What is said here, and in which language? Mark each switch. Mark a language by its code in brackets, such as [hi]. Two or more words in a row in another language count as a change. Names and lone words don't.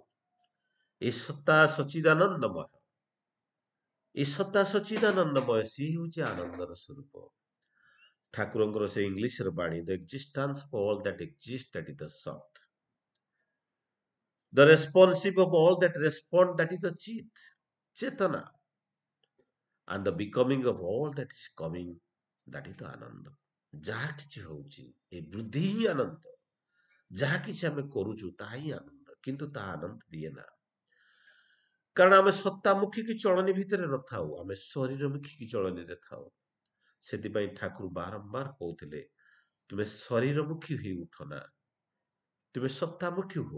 [or] ଏ ସତ୍ତା ସଚିଦାନନ୍ଦମୟ, ଏ ସତ୍ତା ସଚିଦାନନ୍ଦମୟ, ସିଏ ହଉଛି ଆନନ୍ଦର ସ୍ୱରୂପ। ଠାକୁରଙ୍କର ସେ ଇଂଲିଶର ବାଣୀ, [en] the existence of all that exist, that is the sat. the responsive of all that respond, that is the chit, ଚେତନା। and the becoming of all that is coming, that is the ଆନନ୍ଦ। [or] ଯାହା କିଛି ହଉଛି, ଏ ବୃଦ୍ଧି ହିଁ ଆନନ୍ଦ। ଯାହା କିଛି ଆମେ କରୁଛୁ ତାହା ହିଁ ଆନନ୍ଦ, କିନ୍ତୁ ତାହା ଆନନ୍ଦ ଦିଏ ନା। କାରଣ ଆମେ ସତ୍ତାମୁଖୀ ଚଳନୀ ଭିତରେ ନଥାଉ, ଆମେ ଶରୀରମୁଖୀ ଚଳନୀରେ ଥାଉ। ସେଥିପାଇଁ ଠାକୁର ବାରମ୍ବାର କହୁଥିଲେ, ତୁମେ ଶରୀରମୁଖୀ ହୋଇ ଉଠ ନା, ତୁମେ ସତ୍ତାମୁଖୀ ହୁଅ।